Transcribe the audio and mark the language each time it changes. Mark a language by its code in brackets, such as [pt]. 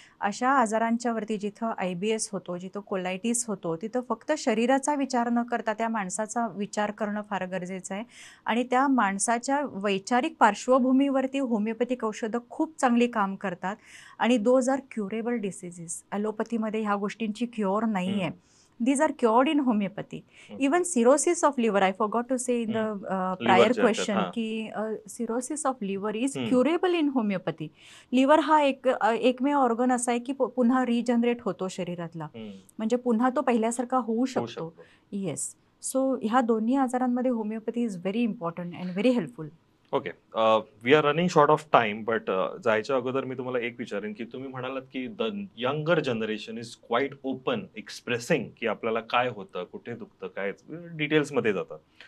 [mr] अशा आजारांच्या वरती जिथं IBS होतो, जिथं कोलायटिस होतो, तिथं फक्त शरीराचा विचार न करता त्या माणसाचा विचार करणं फार गरजेचं आहे आणि त्या माणसाच्या वैचारिक पार्श्वभूमीवरती होमिओपॅथिक औषधं खूप चांगली काम करतात आणि [en] Those are curable diseases. [mr] ॲलोपॅथीमध्ये ह्या गोष्टींची क्युअर नाही आहे. हं, [en] these are cured in homeopathy. Even cirrhosis of liver, I forgot to say in the prior [mr] लिव्हरच्या [en] question [mr] ह्याच्यात, [en] की cirrhosis of liver is hmm. curable in homeopathy. [mr] लिव्हर हा एकमेव ऑर्गन असा आहे की पुन्हा रिजनरेट होतो शरीरातला, म्हणजे पुन्हा तो पहिल्यासारखा होऊ होऊ शकतो. शकतो. [en] Yes. So [mr] ह्या दोन्ही आजारांमध्ये [en] Homeopathy is very important and very helpful. Okay, we are running short of time, but [mr] जायच्या अगोदर मी तुम्हाला एक विचारेन की तुम्ही म्हणालात की [en] the younger generation is quite open expressing [mr] की आपल्याला काय होतं, कुठे दुखतं, काय डिटेल्समध्ये जातं.